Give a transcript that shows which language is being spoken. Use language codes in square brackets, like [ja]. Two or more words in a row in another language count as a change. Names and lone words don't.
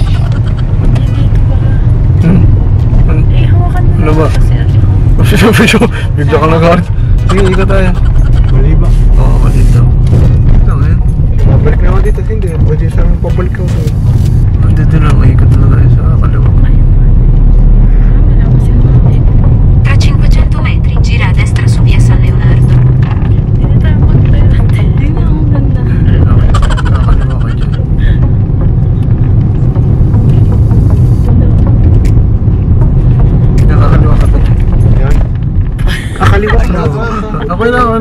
[tl] Eh, hawakan mo. Ano ba? Bigla ka nag-heart. Sige, ikot tayo. Mali ba? Oo, mali daw. Ito ngayon. Pabalik naman dito, hindi. Pwede sa amin pabalik ako. Dito lang, ikot na tayo sa kaliwa. [it] Tra 500 metri, gira a destra su via San Leonardo. [tl] Hindi tayo mag-tayo. Hindi na ako ganda. Nakakaliwa ka dyan. Nakakaliwa ka dyan. Yan. Kakaliwa na. Ako na ako, ano?